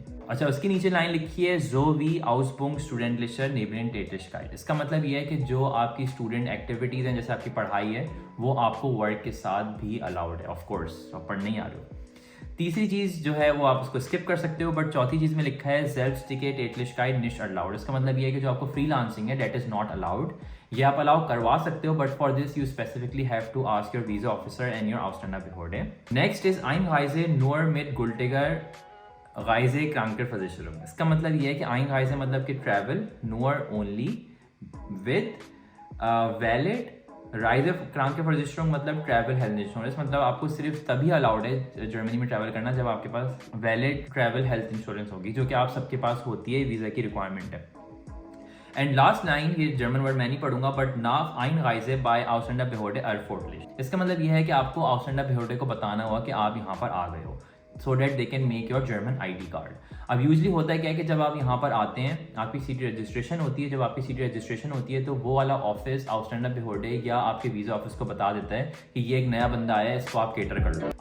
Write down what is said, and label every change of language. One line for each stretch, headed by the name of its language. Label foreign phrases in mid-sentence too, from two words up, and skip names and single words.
Hindi: अच्छा, उसके नीचे लाइन लिखी है
German: So wie Ausbildung Studentischer Nebentätigkeit।
Hindi: इसका मतलब ये है कि जो आपकी
English: student activities
Hindi: हैं, जैसे आपकी पढ़ाई है, वो आपको वर्क के साथ भी अलाउड है।
English: of course
Hindi: आप पढ़ने ही आ रहे हो। तीसरी चीज़ जो है वो आप उसको स्किप कर सकते हो, बट चौथी चीज़ में लिखा है
German: Selbstständigkeit nicht erlaubt।
Hindi: इसका मतलब ये है कि जो आपको फ्रीलांसिंग है
English: that is not allowed.
Hindi: ये आप अलाउ करवा सकते हो,
English: but for this you specifically have to ask your visa officer and your Ausländerbehörde। next is
German: Einreise nur mit gültiger Reisekrankenversicherung।
Hindi: इसका मतलब ये है कि Einreise मतलब कि ट्रैवल,
English: nur only with valid
German: Reise Krankenversicherung
English: मतलब travel health insurance.
Hindi: मतलब आपको सिर्फ तभी अलाउड है जर्मनी में ट्रैवल करना जब आपके पास
English: valid travel health insurance
Hindi: होगी, जो कि आप सबके पास होती है, वीज़ा की रिक्वायरमेंट है।
English: and last line,
Hindi: ये
English: German word
Hindi: मैं नहीं पढ़ूंगा, बट
German: nach Einreise bei Ausländerbehörde erforderlich।
Hindi: इसका मतलब यह है कि आपको Ausländerbehörde को बताना होगा कि आप यहाँ पर आ गए हो,
English: so that they can make your German ID card.
Hindi: अब यूजली होता है क्या है कि जब आप यहाँ पर आते हैं आपकी
English: city registration
Hindi: होती है, जब आपकी
English: city registration
Hindi: होती है तो वो वाला ऑफिस Ausländerbehörde या आपके
English: visa office
Hindi: को बता देता है कि ये एक नया बंदा आया है, इसको आप केटर कर लो।